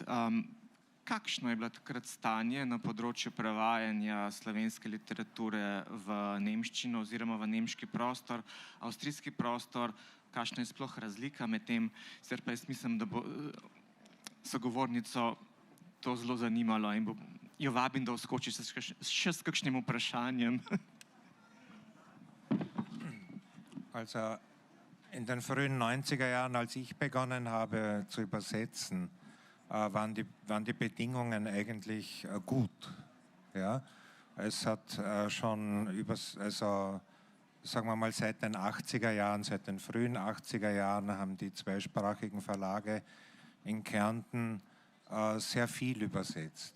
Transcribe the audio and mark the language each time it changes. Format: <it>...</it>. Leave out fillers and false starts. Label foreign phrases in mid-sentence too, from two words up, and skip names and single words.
<sl>Kakšno je bilo takrat stanje na področju prevajanja slovenske literature v nemščino oziroma v nemški prostor, avstrijski prostor? Kakšna je sploh razlika med tem? Sicer pa jaz mislim, da bo sogovornico to zelo zanimalo in jo vabim, da vskoči še s kakšnim vprašanjem.</sl> <de>Also in den frühen 90er Jahren, als ich begonnen habe zu übersetzen, waren die Bedingungen eigentlich gut. Ja? Es hat schon sagen wir mal seit den 80er Jahren, seit den frühen 80er Jahren haben die zweisprachigen Verlage in Kärnten sehr viel übersetzt.</de>